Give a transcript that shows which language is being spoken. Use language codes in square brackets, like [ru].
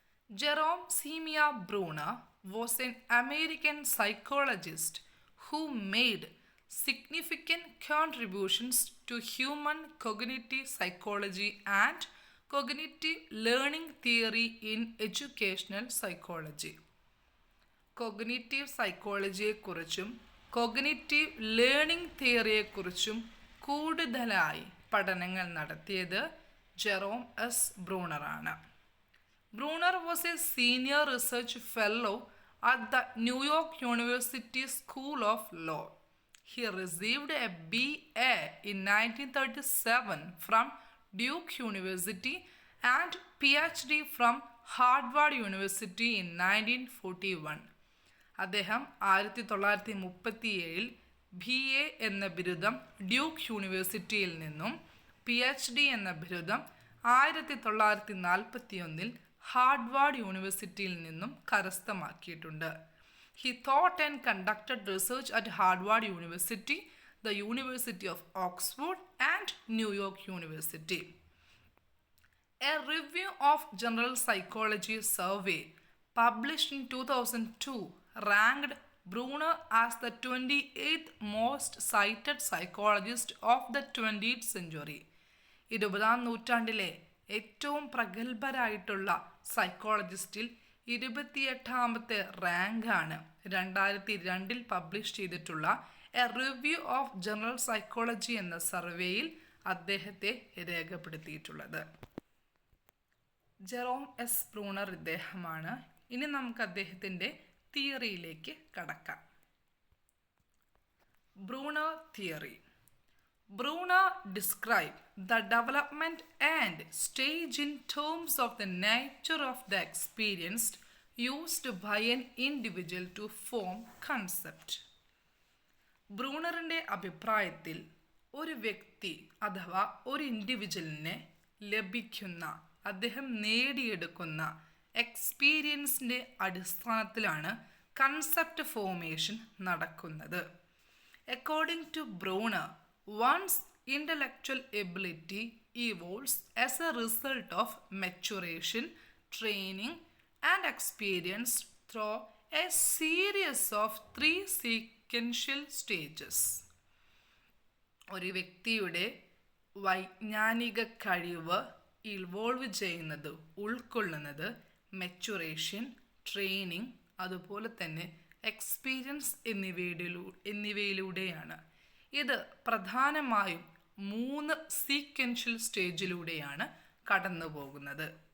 [en] Jerome Seymour Bruner was an American psychologist who made significant contributions to human cognitive psychology and cognitive learning theory in educational psychology. [ml] Cognitive സൈക്കോളജിയെക്കുറിച്ചും cognitive learning തിയറിയെക്കുറിച്ചും കൂടുതലായി പഠനങ്ങൾ നടത്തിയത് Jerome S ബ്രൂണറാണ്. [en] Bruner was a senior research fellow at the New York University School of Law. He received a B.A. in 1937 from Duke University and Ph.D. from Harvard University in 1941. [ml] അദ്ദേഹം 1937 B.A. എന്ന ബിരുദം Duke യൂണിവേഴ്സിറ്റിയിൽ നിന്നും PhD എന്ന ബിരുദം 1941 Harvard യൂണിവേഴ്സിറ്റിയിൽ നിന്നും കരസ്ഥമാക്കിയിട്ടുണ്ട്. [en] He taught and conducted research at Harvard University, the University of Oxford and New York University. A review of general psychology survey published in 2002 ranked Bruner as the 28th most cited psychologist of the 20th century. [ml] 20ാം നൂറ്റാണ്ടിലെ ഏറ്റവും പ്രഗത്ഭരായിട്ടുള്ള സൈക്കോളജിസ്റ്റിൽ 28ാമത്തെ റാങ്കാണ് 2002 publish ചെയ്തിട്ടുള്ള A review of general psychology എന്ന സർവേയിൽ അദ്ദേഹത്തെ രേഖപ്പെടുത്തിയിട്ടുള്ളത്. Jerome S Bruner ഇദ്ദേഹമാണ്. ഇനി നമുക്ക് അദ്ദേഹത്തിൻ്റെ തിയറിയിലേക്ക് കടക്കാം. Bruner theory. [en] Bruner described the development and stage in terms of the nature of the experience used by an individual to form concept. [ml] ബ്രൂണറിൻ്റെ അഭിപ്രായത്തിൽ ഒരു വ്യക്തി അഥവാ ഒരു ഇൻഡിവിജ്വലിനെ ലഭിക്കുന്ന, അദ്ദേഹം നേടിയെടുക്കുന്ന എക്സ്പീരിയൻസിൻ്റെ അടിസ്ഥാനത്തിലാണ് കൺസെപ്റ്റ് ഫോർമേഷൻ നടക്കുന്നത്. [en] According to Bruner, one's intellectual ability evolves as a result of maturation, training, and experience through a series of 3 sequential stages. [ml] ഒരു വ്യക്തിയുടെ വൈജ്ഞാനിക കഴിവ് ഇവോൾവ് ചെയ്യുന്നത്, ഉൾക്കൊള്ളുന്നത് മെച്ചുറേഷൻ, ട്രെയിനിങ്, അതുപോലെ തന്നെ എക്സ്പീരിയൻസ് എന്നിവയിലൂടെയാണ്. ഇത് പ്രധാനമായും 3 സീക്വൻഷ്യൽ സ്റ്റേജിലൂടെയാണ് കടന്നു പോകുന്നത്.